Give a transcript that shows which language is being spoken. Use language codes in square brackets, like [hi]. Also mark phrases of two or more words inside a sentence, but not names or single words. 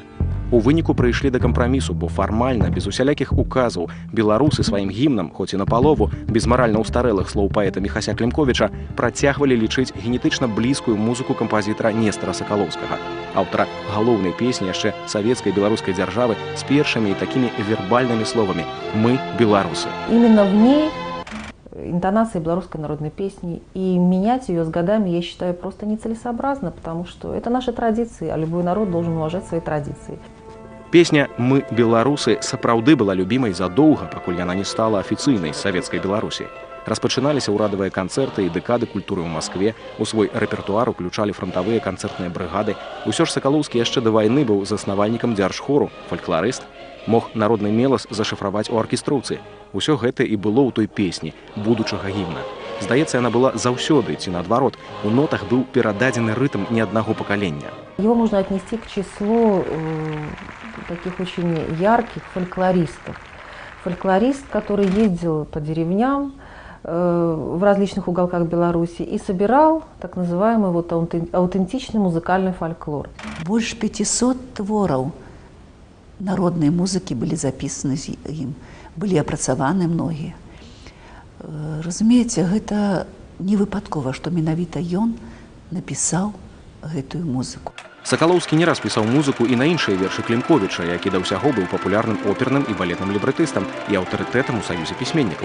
[be] У выніку прыйшлі да кампрамісу, бо фармальна, без усялякіх указаў, беларусы сваім гімнам, хоць і напалову, без маральна ўстарэлых слоў паэта Міхася Клімковіча, працягвалі лічыць генетычна блізкую музыку кампазітара Нестара Сакалоўскага, аўтара галоўнай песні яшчэ савецкай беларускай дзяржавы з першымі і такімі вербальнымі словамі «Мы беларусы». [ru] Именно в ней интонация белорусской народной песни, и менять ее с годами, я считаю, просто нецелесообразно, потому что это наши традиции, а любой народ должен уважать свои традиции. [be] Песня «Мы беларусы» сапраўды была любімай задоўга, пакуль яна не стала афіцыйнай з савецкай Беларусі. Распачыналіся ўрадавыя канцэрты і дэкады культуры ў Маскве, у свой рэпертуар уключалі фронтавыя канцэртныя брыгады. Усё ж Сакалоўскі яшчэ да вайны быў заснавальнікам дзяржхору, фалькларыст, мог народны мелас зашыфраваць у аркестроўцы. Усё гэта і было ў той песні, будучага гімна. Здаецца, яна была заўсёды, ці наадварот, у нотах быў перададзены рытм не аднаго пакалення. [ru] Его можно отнести к числу таких очень ярких фольклористов. Фольклорист, который ездил по деревням в различных уголках Беларуси и собирал так называемый вот аутентичный музыкальный фольклор. [be] Больше 500 твораў народнай музыкі былі запісаны з ім, былі апрацаваны многія. Разумееце, гэта не выпадкова, што менавіта ён напісаў гэтую музыку. Сакалоўскі не раз пісаў музыку і на іншыя вершы Клімковіча, які да ўсяго быў папулярным оперным і балетным лібрэтыстам і аўтарытэтам у саюзе пісьменнікаў.